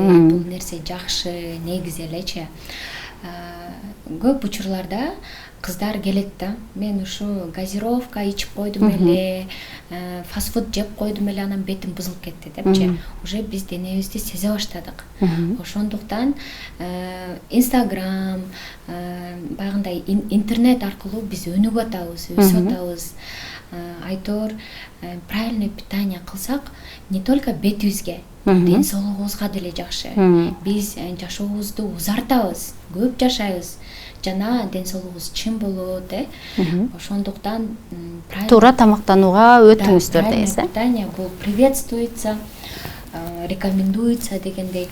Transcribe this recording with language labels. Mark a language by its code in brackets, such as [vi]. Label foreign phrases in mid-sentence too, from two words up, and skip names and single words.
[ky] Бул нерсе жакшы, негизи элечи. Көп учурларда кыздар келет да, мен ушу газировка ичип койдум эле, фастфуд жеп койдум эле, анан бетим бузулуп кетти депчи. Уже биз денебизди сезе баштадык. Ошондуктан Instagram, баягындай интернет аркылуу биз өнүгүп атабыз, өсүп атабыз. Айтор [ru] правильное питание [ky] кылсак, [ru] не только [ky] бетибизге, ден соолугубузга деле жакшы. Биз жашообузду узартабыз, көп жашайбыз. Жана ден соолугубуз чын болот, Ошондуктан туура тамактанууга өтүңүздөр дейсиз. [ru] Питание бул приветствуется, рекомендуется дегендей.